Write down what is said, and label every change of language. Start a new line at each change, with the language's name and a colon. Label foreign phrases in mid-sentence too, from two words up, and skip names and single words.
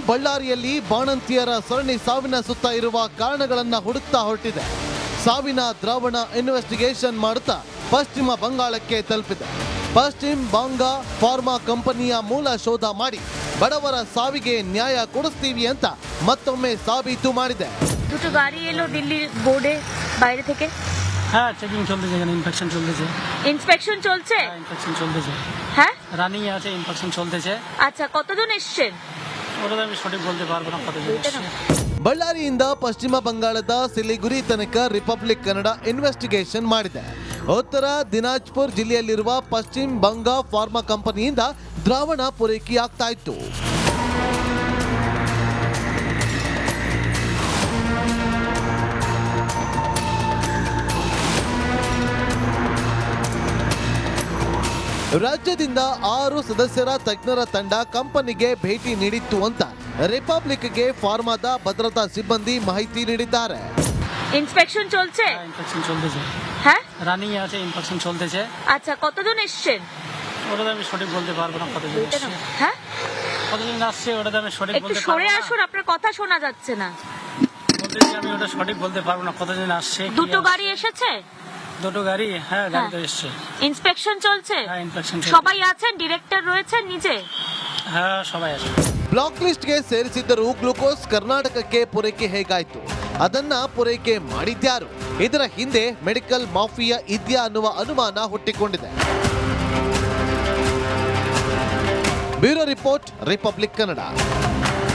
Kannada: ಬಳ್ಳಾರಿಯಲ್ಲಿ ಬಾಣಂತಿಯರ ಸರಣಿ ಸಾವಿನ ಸುತ್ತ ಇರುವ ಕಾರಣಗಳನ್ನ ಹುಡುಕ್ತಾ ಹೊರಟಿದೆ. ಸಾವಿನ ದ್ರಾವಣ ಇನ್ವೆಸ್ಟಿಗೇಷನ್ ಮಾಡುತ್ತಾ ಪಶ್ಚಿಮ ಬಂಗಾಳಕ್ಕೆ ತಲುಪಿದೆ. ಪಶ್ಚಿಮ ಬಂಗ ಫಾರ್ಮಾ ಕಂಪನಿಯ ಮೂಲ ಶೋಧ ಮಾಡಿ ಬಡವರ ಸಾವಿಗೆ ನ್ಯಾಯ ಕೊಡಿಸ್ತೀವಿ ಅಂತ ಮತ್ತೊಮ್ಮೆ ಸಾಬೀತು ಮಾಡಿದೆ.
Bangla: দুটো গাড়ি এলো দিল্লি বোর্ডে বাইরে থেকে। হ্যাঁ, চেকিং চলতেছে, এখানে ইনফেকশন চলতেছে। ইন্সপেকশন চলছে? হ্যাঁ, ইনফেকশন চলতেছে। হ্যাঁ, রানিং আছে, ইনফেকশন চলতেছে। আচ্ছা, কতজন এসেছেন? ওটা তো আমি সঠিক বলতে পারবো না কতজন এসেছে।
Kannada: ಬಳ್ಳಾರಿಯಿಂದ ಪಶ್ಚಿಮ ಬಂಗಾಳದ ಸಿಲಿಗುರಿ ತನಕ ರಿಪಬ್ಲಿಕ್ ಕನ್ನಡ ಇನ್ವೆಸ್ಟಿಗೇಷನ್ ಮಾಡಿದೆ. ಉತ್ತರ ದಿನಾಜ್ಪುರ್ ಜಿಲ್ಲೆಯಲ್ಲಿರುವ ಪಶ್ಚಿಮ ಬಂಗ ಫಾರ್ಮಾ ಕಂಪನಿಯಿಂದ ದ್ರಾವಣ ಪೂರೈಕೆಯಾಗ್ತಾ ಇತ್ತು. ರಾಜ್ಯದಿಂದ 6 ಸದಸ್ಯರ ತಜ್ಞರ ತಂಡ ಕಂಪನಿಗೆ ಭೇಟಿ ನೀಡಿತ್ತು ಅಂತ ರಿಪಬ್ಲಿಕ್ಗೆ ಫಾರ್ಮಾದ ಭದ್ರತಾ ಸಿಬ್ಬಂದಿ ಮಾಹಿತಿ ನೀಡಿದ್ದಾರೆ.
Bangla: ইন্সপেকশন চলছে? ইনফেকশন চলতেছে, হ্যাঁ রানিং আছে, ইনফেকশন চলতেছে। আচ্ছা, কতজন এসছেন? ওটা তো আমি সঠিক বলতে পারবো না কতজন আসছে। হ্যাঁ, কতজন আসছে ওটা তো আমি সঠিক একটু বলতে পারবো সরে না। আসুন, আপনার কথা শোনা যাচ্ছে না। বলতেছি আমি ওটা সঠিক বলতে পারবো না কতজন আসছে। কি দুটো আসছে। গাড়ি এসেছে? দুটো গাড়ি, হ্যাঁ গাড়ি তো এসছে। ইন্সপেকশন চলছে? হ্যাঁ ইনফেকশন চলছে। সবাই আছেন? ডিরেক্টর রয়েছেন নিজে? হ্যাঁ সবাই আছে।
Kannada: ಬ್ಲಾಕ್ ಲಿಸ್ಟ್ಗೆ ಸೇರಿಸಿದ್ದರೂ ಗ್ಲೂಕೋಸ್ ಕರ್ನಾಟಕಕ್ಕೆ ಪೂರೈಕೆ ಹೇಗಾಯ್ತು, ಅದನ್ನ ಪೂರೈಕೆ ಮಾಡಿದ್ಯಾರು, ಇದರ ಹಿಂದೆ ಮೆಡಿಕಲ್ ಮಾಫಿಯಾ ಇದೆಯಾ ಅನ್ನುವ ಅನುಮಾನ ಹುಟ್ಟಿಕೊಂಡಿದೆ. ಬ್ಯೂರೋ ರಿಪೋರ್ಟ್, ರಿಪಬ್ಲಿಕ್ ಕನ್ನಡ.